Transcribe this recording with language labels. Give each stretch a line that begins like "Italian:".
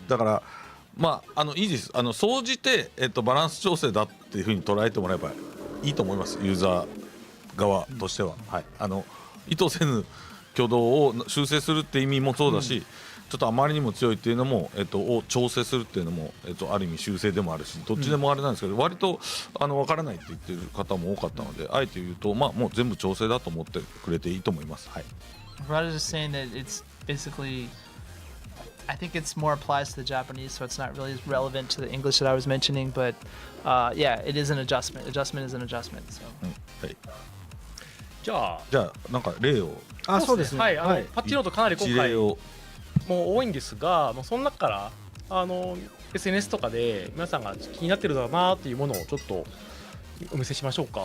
Japanese: だからまあいいです。総じてバランス調整だっていう風に捉えてもらえばいいと思います。ユーザー側としては、はい、意図せぬ挙動を修正するって意味もそうだし、ちょっとあまりにも強いっていうのもを調整するっていうのもある意味修正でもあるし、どっちでもあれなんですけど、割と分からないって言ってる方も多かったので、あえて言うともう全部調整だと思ってくれていいと思います。はい。
English: Rather just saying that it's basically, I think it's more applies to the Japanese, so it's not really as relevant to the English that I was mentioning. But yeah, it is an adjustment. Adjustment is an adjustment. So.
Japanese: はい。じゃあなんか例を。そうですね。はい。パッチノートかなり今回をもう多いんですが、その中からSNS とかで皆さんが気になってるだろうなっていうものをちょっとお見せしましょうか。